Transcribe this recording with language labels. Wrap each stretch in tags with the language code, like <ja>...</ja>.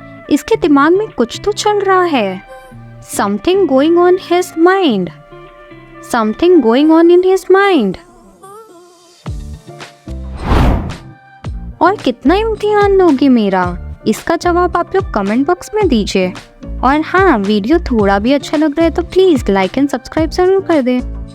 <hi>इसके दिमाग में कुछ तो चल रहा है.</hi> <en>Something going on his mind. Something going on in his mind.</en> <hi>और कितना इम्तिहान लोगे मेरा? इसका जवाब आप लोग कमेंट बॉक्स में दीजिए. और हाँ, वीडियो थोड़ा भी अच्छा लग रहा है तो प्लीज़ लाइक एंड सब्सक्राइब ज़रूर कर दें.</hi>